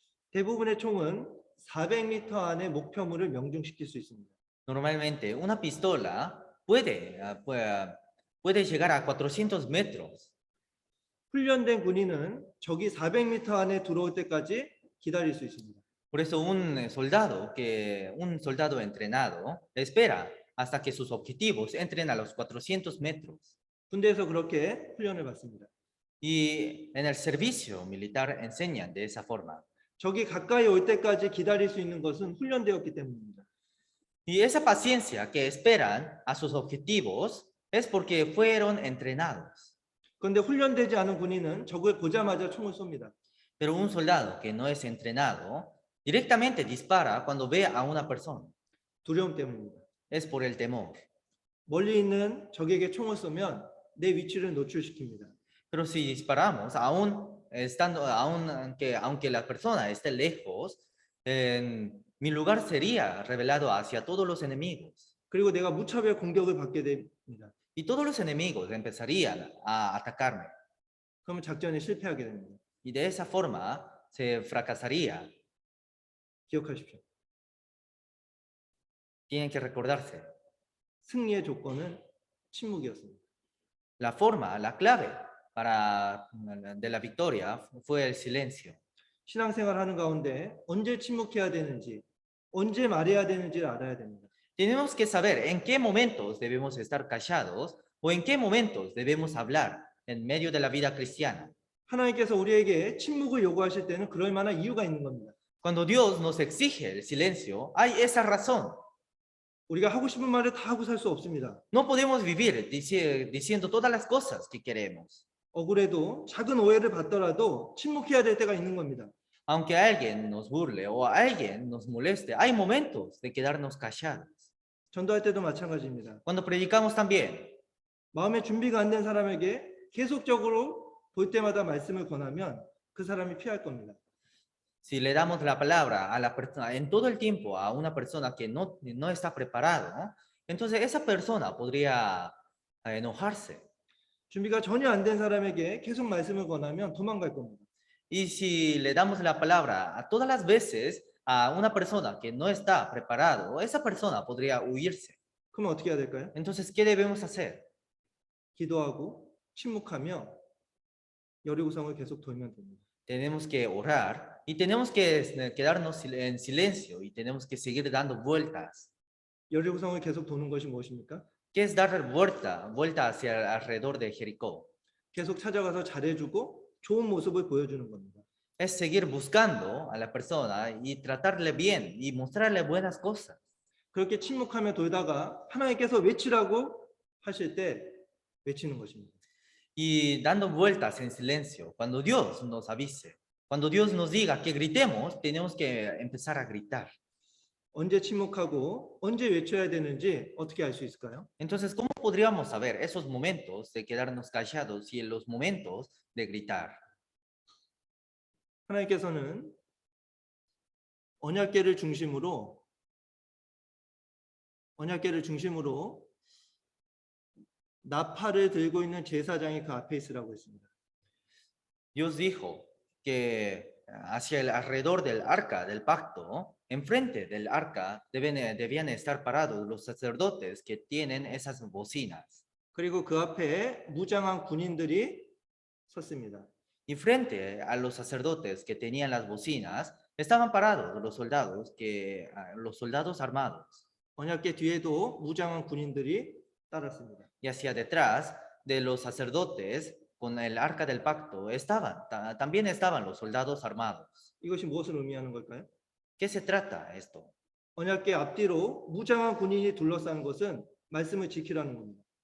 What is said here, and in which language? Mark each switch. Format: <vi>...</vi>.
<ko>대부분의 총은 400m 안에 목표물을 명중시킬 수 있습니다.</ko> <es>Normalmente una pistola puede llegar a 400 metros.</es> <ko>훈련된 군인은 적이 400m 안에 들어올 때까지 기다릴 수 있습니다.</ko> <es>Por eso un soldado entrenado espera hasta que sus objetivos entren a los 400 metros.</es> <ko>군대에서 그렇게 훈련을 받습니다.</ko> <es>Y en el servicio militar enseñan de esa forma.</es> <ko>적이 가까이 올 때까지 기다릴 수 있는 것은 훈련되었기 때문입니다.</ko> <es>Y esa paciencia que esperan a sus objetivos es porque fueron entrenados.</es> <ko>그런데 훈련되지 않은 군인은 적을 보자마자 총을 쏩니다.</ko> <es>Pero un soldado que no es entrenado directamente dispara cuando ve a una persona.</es> <ko>두려움 때문입니다.</ko> <es>Es por el temor.</es> <ko>멀리 있는 적에게 총을 쏘면 내 위치를 노출시킵니다.</ko> <es>Pero si disparamos, aunque la persona esté lejos, mi lugar sería revelado hacia todos los enemigos.</es> <ko>그리고 내가 무차별 공격을 받게 됩니다.</ko> <es>Y todos los enemigos empezarían a atacarme.</es> <ko>그러면 작전에 실패하게 됩니다.</ko> <es>Y de esa forma se fracasaría.</es> <ko>기억하십시오.</ko> <es>Tienen que recordarse.</es> <ko>승리의 조건은 침묵이었습니다.</ko> <es>La forma, la clave de la victoria fue el silencio.</es> <ko>신앙생활 하는 가운데 언제 침묵해야 되는지, 언제 말해야 되는지를 알아야 됩니다.</ko> <es>Tenemos que saber en qué momentos debemos estar callados ¿O en qué momentos debemos hablar en medio de la vida cristiana?</es> <ko>하나님께서 우리에게 침묵을 요구하실 때는 그럴 만한 이유가 있는 겁니다.</ko> <es>Cuando Dios nos exige el silencio, hay esa razón.</es> <ko>우리가 하고 싶은 말을 다 하고 살 수 없습니다.</ko> <es>No podemos vivir diciendo todas las cosas que queremos.</es> <ko>억울해도 작은 오해를 받더라도 침묵해야 될 때가 있는 겁니다.</ko> <es>Aunque alguien nos burle o alguien nos moleste, hay momentos de quedarnos callados.</es> <ko>전도할 때도 마찬가지입니다.</ko> <es>Cuando predicamos también,</es> <ko>마음의 준비가 안 된 사람에게 계속적으로 볼 때마다 말씀을 권하면 그 사람이 피할 겁니다.</ko> <es>si le damos la palabra a la persona en todo el tiempo a una persona que no está preparado, ¿no? Entonces esa persona podría enojarse.</es> <ko>준비가 전혀 안 된 사람에게 계속 말씀을 권하면 도망갈 겁니다.</ko> <es>Y si le damos la palabra a todas las veces a una persona que no está preparado, esa persona podría huirse.</es> <ko>그럼 어떻게 해야 될까요?</ko> <es>Entonces, ¿qué debemos hacer?</es> <ko>기도하고 침묵하며 여리고성을 계속 돌면 됩니다.</ko> <es>Tenemos que orar y tenemos que quedarnos en silencio y tenemos que seguir dando vueltas.</es> <ko>여리고성을 계속 도는 것이 무엇입니까?</ko> <es>¿Qué es dar vuelta hacia alrededor de Jericó?</es> <ko>계속 찾아가서 잘해주고 좋은 모습을 보여주는 겁니다.</ko> <es>Es seguir buscando a la persona y tratarle bien y mostrarle buenas cosas.</es> <ko>그렇게 침묵하며 돌다가 하나님께서 외치라고 하실 때 외치는 것입니다.</ko> <es>Y dando vueltas en silencio, cuando Dios nos avise, cuando Dios nos diga que gritemos, tenemos que empezar a gritar.</es> <ko>언제 침묵하고 언제 외쳐야 되는지 어떻게 알 수 있을까요?</ko> <es>Entonces, ¿cómo podríamos saber esos momentos de quedarnos callados y en los momentos de gritar?</es> <ko>하나님께서는 언약궤를 중심으로 나팔을 들고 있는 제사장이 그 앞에 있으라고 했습니다.</ko> <es>Dios dijo que hacia el alrededor del arca del pacto, enfrente del arca, debían estar parados los sacerdotes que tienen esas bocinas.</es> <ko>그리고 그 앞에 무장한 군인들이 섰습니다.</ko> <es>Y frente a los sacerdotes que tenían las bocinas, estaban parados los soldados armados.</es> <ko>언약궤 뒤에도 무장한 군인들이 따랐습니다.</ko> <es>Y hacia detrás de los sacerdotes, con el arca del pacto, también estaban los soldados armados.</es> <ko>이것이 무엇을 의미하는 걸까요?</ko> <es>¿Qué se trata esto?</es> <ko>언약궤 앞뒤로 무장한 군인이 둘러싼 것은 말씀을 지키라는 겁니다.</ko>